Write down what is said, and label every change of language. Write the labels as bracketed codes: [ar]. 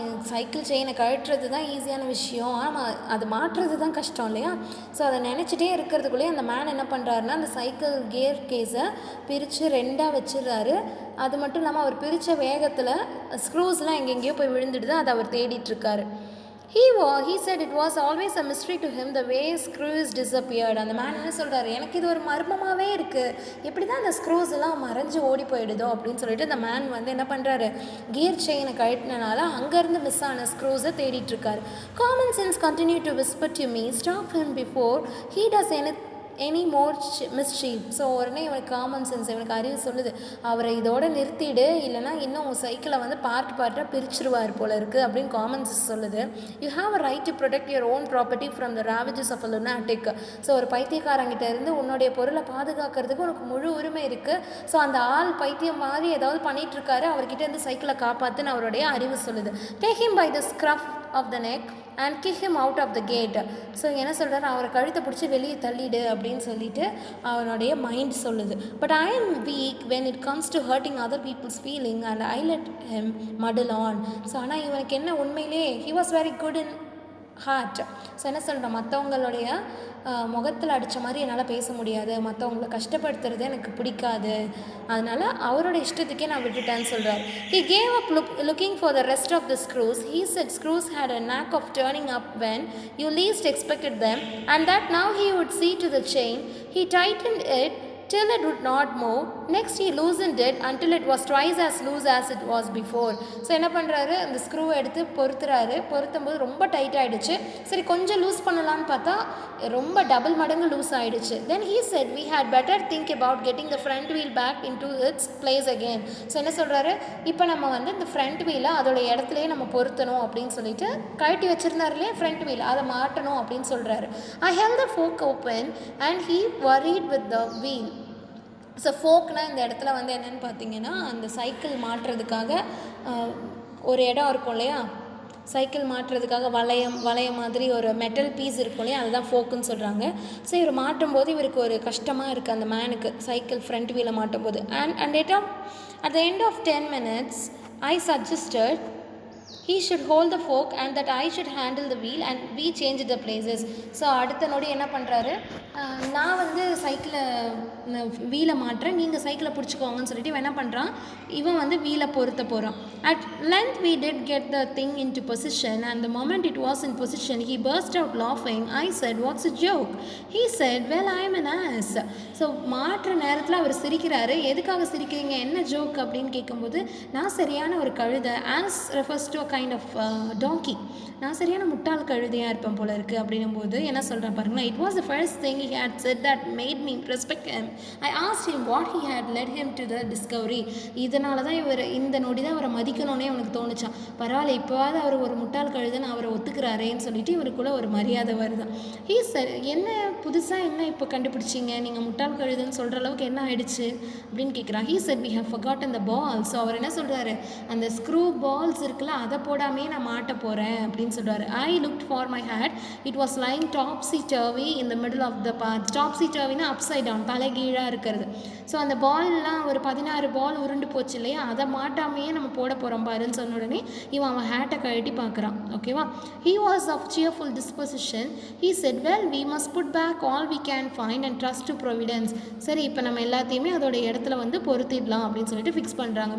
[ta] Cycle செயினை கழட்டுறது தான் ஈஸியான விஷயம், ஆனால் அது மாற்றுறது தான் கஷ்டம் இல்லையா. ஸோ அதை நினச்சிட்டே இருக்கிறதுக்குள்ளேயே அந்த மேன் என்ன பண்ணுறாருன்னா, அந்த சைக்கிள் கியர் கேஸை பிரித்து 2ஆக வச்சிடுறாரு. அது மட்டும் இல்லாமல் அவர் பிரித்த வேகத்தில் ஸ்க்ரூஸ்லாம் எங்கெங்கேயோ போய் விழுந்துடுது, அதை அவர் தேடிட்டுருக்காரு. [en] He said it was always a mystery to him the way screws disappeared. [ta] அந்த மேன் என்ன சொல்கிறாரு, எனக்கு இது ஒரு மர்மமாகவே இருக்குது, எப்படி தான் அந்த ஸ்க்ரூஸ் எல்லாம் மறைஞ்சு ஓடி போயிடுதோ அப்படின்னு சொல்லிட்டு அந்த மேன் வந்து என்ன பண்ணுறாரு, கியர் செயினை கழட்டினால அங்கேருந்து மிஸ் ஆன ஸ்க்ரூஸை தேடிட்டுருக்காரு. [en] Common sense continued to whisper to me, stop him before he does any more mischief. [ta] So உடனே இவனுக்கு காமன் சென்ஸ், இவனுக்கு அறிவு சொல்லுது, அவரை இதோட நிறுத்திடு, இல்லைனா இன்னும் உங்கள் சைக்கிளை வந்து பார்ட்டாக பிரிச்சுருவார் போல இருக்குது அப்படின்னு காமன் சென்ஸ் சொல்லுது. [en] You have a right to protect your own property from the ravages of a lunatic. [ta] So ஒரு பைத்தியக்காரங்கிட்ட இருந்து உன்னுடைய பொருளை பாதுகாக்கிறதுக்கு உனக்கு முழு உரிமை இருக்குது. ஸோ அந்த ஆள் பைத்தியம் மாதிரி ஏதாவது பண்ணிகிட்ருக்காரு, அவர்கிட்ட இருந்து சைக்கிளை காப்பாற்றுன்னு அவருடைய அறிவு சொல்லுது. [en] Take him by the scruff of the neck and kick him out of the gate. [ta] So என்ன சொல்கிறார், அவரை கழுத்தை பிடிச்சி வெளியே தள்ளிடு அப்படின்னு சொல்லிட்டு அவனுடைய மைண்ட் சொல்லுது. [en] But I am weak when it comes to hurting other people's feeling and I let him muddle on. So [ta] ஆனால் இவனுக்கு என்ன, உண்மையிலே [en] He was very good in heart. [ta] So என்ன சொல்கிறேன், மற்றவங்களுடைய முகத்தில் அடித்த மாதிரி என்னால் பேச முடியாது, மற்றவங்களை கஷ்டப்படுத்துறது எனக்கு பிடிக்காது, அதனால் அவரோட இஷ்டத்துக்கே நான் விட்டுட்டேன்னு சொல்கிறார். [en] He gave up looking for the rest of the screws. He said screws had a knack of turning up when you least expected them and that now he would see to the chain. He tightened it till it would not move. Next he loosened it until it was twice as loose as it was before. [ta] So என்ன பண்ணுறாரு, அந்த ஸ்க்ரூவை எடுத்து பொருத்தும் போது ரொம்ப tight ஆகிடுச்சு. சரி கொஞ்சம் லூஸ் பண்ணலான்னு பார்த்தா ரொம்ப டபுள் மடங்கு லூஸ் ஆகிடுச்சு. [en] Then he said we had better think about getting the front wheel back into its place again. [ta] So என்ன சொல்கிறாரு, இப்போ நம்ம வந்து இந்த ஃப்ரண்ட் வீலை அதோட இடத்துலையே நம்ம பொருத்தணும் அப்படின்னு சொல்லிட்டு கழட்டி வச்சுருந்தாரு இல்லையா ஃப்ரண்ட் வீல், அதை மாட்டணும் அப்படின்னு சொல்கிறாரு. [en] I held the fork open and he worried with the wheel. [ta] So ஃபோக்னால் இந்த இடத்துல வந்து என்னென்னு பார்த்தீங்கன்னா, அந்த சைக்கிள் மாட்டுறதுக்காக ஒரு இடம் இருக்கும் இல்லையா, சைக்கிள் மாட்டுறதுக்காக வளையம் மாதிரி ஒரு மெட்டல் பீஸ் இருக்கும் இல்லையா, அதுதான் ஃபோக்குன்னு சொல்கிறாங்க. ஸோ இவர் மாட்டும் போது இவருக்கு ஒரு கஷ்டமாக இருக்குது அந்த மேனுக்கு சைக்கிள் ஃப்ரண்ட் வீலை மாட்டும் போது. [en] And at the end of 10 minutes I suggested he should hold the fork and that I should handle the wheel and we changed the places. [ta] So அடுத்த நொடி என்ன பண்ணுறாரு, நான் வந்து சைக்கிளை வீலை மாட்டுறேன், நீங்கள் சைக்கிளை பிடிச்சிக்கோங்கன்னு சொல்லிட்டு இவன் என்ன பண்ணுறான், இவன் வந்து வீலை பொருத்த போகிறான். [en] At length we did get the thing into position and the moment it was in position he burst out laughing. I said, what's a joke? He said, well I am an ass. [ta] So மாற்றுற நேரத்தில் அவர் சிரிக்கிறாரு. எதுக்காக சிரிக்கிறீங்க, என்ன joke அப்படின்னு கேட்கும்போது, நான் சரியான ஒரு கழுதை. [en] As refers to kind of donkey. [ta] நான் சரியான முட்டாள் கழுதையாக இருப்பேன் போல இருக்குது அப்படின்னும்போது என்ன சொல்கிறேன் பாருங்களேன். [en] It was the first thing he had said that made me respect him. I asked him what he had led him to the discovery. [ta] இதனால தான் இந்த நொடி தான் அவரை மதிக்கணும்னே அவனுக்கு தோணுச்சான். பரவாயில்ல, இப்போவாது அவர் ஒரு முட்டாள் கழுதைன்னு அவரை ஒத்துக்கிறாரேன்னு சொல்லிட்டு இவருக்குள்ளே ஒரு மரியாதை வருதான். சார் என்ன புதுசாக என்ன இப்போ கண்டுபிடிச்சிங்க, நீங்கள் முட்டாள் கழுதுன்னு சொல்கிற அளவுக்கு என்ன ஆயிடுச்சு அப்படின்னு கேட்குறான். [en] he said we have forgotten the ball. [ta] So அவர் என்ன சொல்கிறாரு, அந்த ஸ்க்ரூ பால்ஸ் இருக்குல்ல அதை போடாமே நான் மாட்ட போகிறேன் அப்படின்னு சொல்கிறாரு. [en] I looked for my hat. It was lying topsy-turvy in the middle of the path. [ta] topsy-turvyனா [en] upside down, [ta] தலைகீழாக இருக்கிறது. ஸோ அந்த பால்லாம் ஒரு 16 பால் உருண்டு போச்சு இல்லையா, அதை மாட்டாமையே நம்ம போட போகிறோம் பாருன்னு சொன்ன உடனே அவன் ஹேட்டை கழட்டி பார்க்குறான். ஓகேவா. [en] he was of cheerful disposition. he said well we must put back all we can find and trust to providence. [ta] சரி, இப்போ நம்ம எல்லாத்தையுமே அதோட இடத்துல வந்து பொருத்திடலாம் அப்படின்னு சொல்லிட்டு ஃபிக்ஸ் பண்ணுறாங்க.